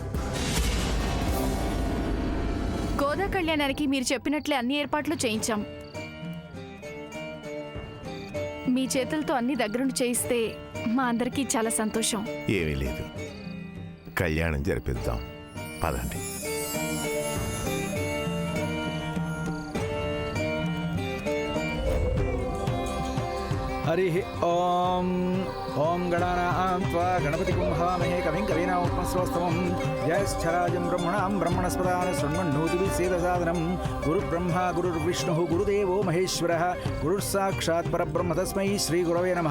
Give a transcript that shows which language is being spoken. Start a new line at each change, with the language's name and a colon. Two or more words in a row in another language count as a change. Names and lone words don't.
Telugu: గోదా కళ్యాణానికి మీరు చెప్పినట్లే అన్ని ఏర్పాట్లు చేయించాం. మీ చేతులతో అన్ని దగ్గరుండి చేయిస్తే మా అందరికీ చాలా సంతోషం. ఏమీ లేదు, కళ్యాణం జరిపిద్దాం, పదండి.
Sanskrit: हरि ओम ओम गणानां त्वा गणपति कुंभामहे कविं कवीनामुपमस्वस्तमं ज्येष्ठराजं ब्रह्मणां ब्रह्मणस्पदान शृण्वन्नोतिभिस्सेदसादनं गुरुब्रह्मा गुरुर्विष्णुः गुरुदेवो महेश्वरः गुरुस्साक्षात् परब्रह्म तस्मै श्रीगुरवे नमः।